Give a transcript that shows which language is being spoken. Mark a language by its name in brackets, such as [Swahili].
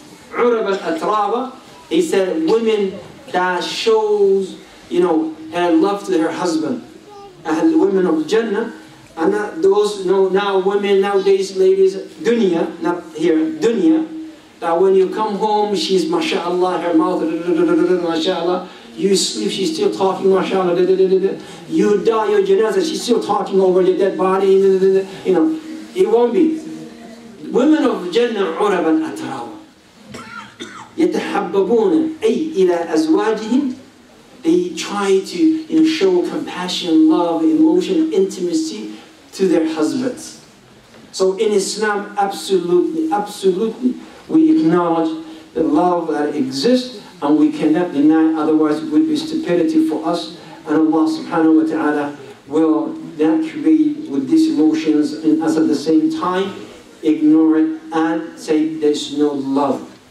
[Arabic] عُرَبًا أَتْرَابًا, [English] He said women that shows, her love to her husband, and the women of Jannah, and not those, now women, nowadays ladies, dunya, not here, dunya, that when you come home, she's mashallah, her mouth, mashallah, you sleep, she's still talking, mashallah, you die, your janazah, she's still talking over your dead body, it won't be. Women of Jannah, [Arabic] عُرَبًا أَتْرَابًا يَتَحَبَّبُونَ أي إلى أزواجهم. [English] They try to show compassion, love, emotion, intimacy to their husbands. So in Islam, absolutely, we acknowledge the love that exists, and we cannot deny, otherwise it would be stupidity for us, and Allah subhanahu wa ta'ala will not create with these emotions in us at the same time, ignore it, and say there's no love.